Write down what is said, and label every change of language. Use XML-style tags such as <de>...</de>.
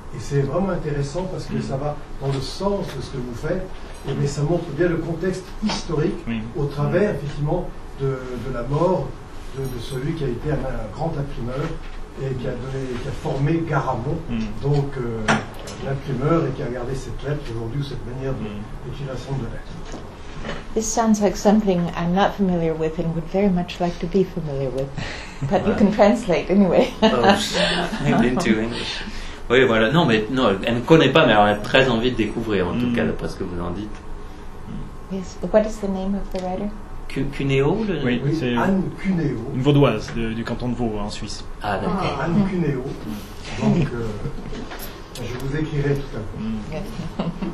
<fr>Et c'est vraiment intéressant parce que ça va dans le sens de ce que vous faites, mais ça montre bien le contexte historique au travers effectivement de la mort de celui qui a été un grand imprimeur et qui a formé Garamond, donc l'imprimeur, et qui a gardé cette lettre aujourd'hui, ou cette manière d'utilisation de lettres.</fr> <en>This sounds like something I'm not familiar with and would very much like to be familiar with. But you can translate anyway. Into English.</en> <fr>Oui, voilà. Non, mais non, elle ne connaît pas, mais elle a très envie de découvrir, en tout cas, d'après ce que vous en dites.</fr> <en>Yes. What is the name of the writer?</en> <fr>Cuneo, le nom? Oui, c'est Anne Cuneo. Une vaudoise du canton de Vaud, en Suisse. Ah, d'accord. Anne Cuneo. Donc, je vous écrirai tout à l'heure.</fr>